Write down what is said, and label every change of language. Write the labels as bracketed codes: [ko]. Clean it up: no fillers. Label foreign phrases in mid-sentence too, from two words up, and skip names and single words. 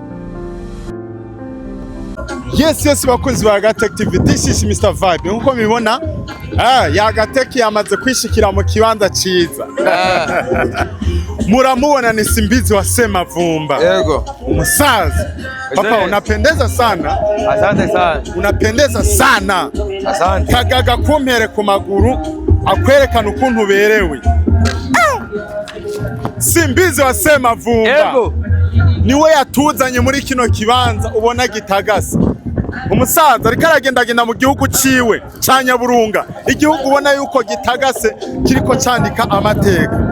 [rn] yes bakunzi ba Gatech TV, [en] this is Mr Vibe. [rn] Nkuko mibona ya Gatech yamaze kwishikira mu kibanza ciza muramubona ni Simbizi wa Semavumba. Yego [sw] umusaza papa unapendeza sana. Asante sana. Unapendeza sana. Asante. [rn] Kagaga kumpere ku maguru akwerekana ukuntu berewe. Simbizi wa Semavumba. Yego niwe yatuzanye muri kino kibanza ubona gitagasa. Umusaza ariko aragendagenda mu gihugu ciwe ca Nyaburunga, igihugu ubona yuko gitagase kiriko candika amateka.